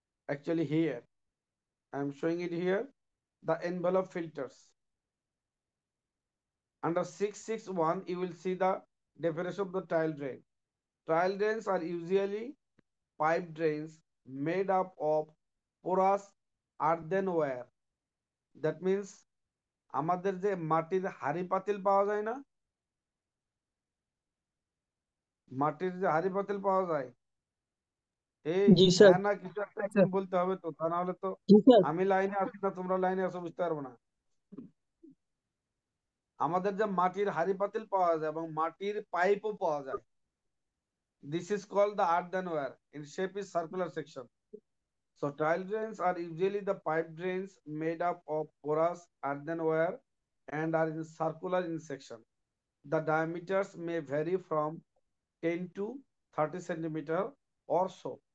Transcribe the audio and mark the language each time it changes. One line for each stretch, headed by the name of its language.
English: Actually here, I am showing it here. The envelope filters. Under 661, you will see the definition of the tile drain. Tile drains are usually pipe drains made up of porous earthenware. That means
Bangla: আমাদের যে মাটির হাঁড়ি পাতিল পাওয়া যায় না, মাটির যে হাঁড়ি পাতিল পাওয়া যায়, এই জি স্যার। হ্যাঁ না কিছু একটা এখন বলতে হবে তো, তা না হলে তো জি স্যার। আমি লাইনে আছি না তোমরা লাইনে আছো বুঝতে পারবো না। আমাদের যে মাটির হাঁড়ি পাতিল পাওয়া যায় এবং মাটির পাইপও পাওয়া যায়,
English: this is called the earthenware. In shape is circular section. So tile drains are usually the pipe drains made up of porous earthenware and are in circular in section. The diameters may vary from 10 to 30 centimeter or so.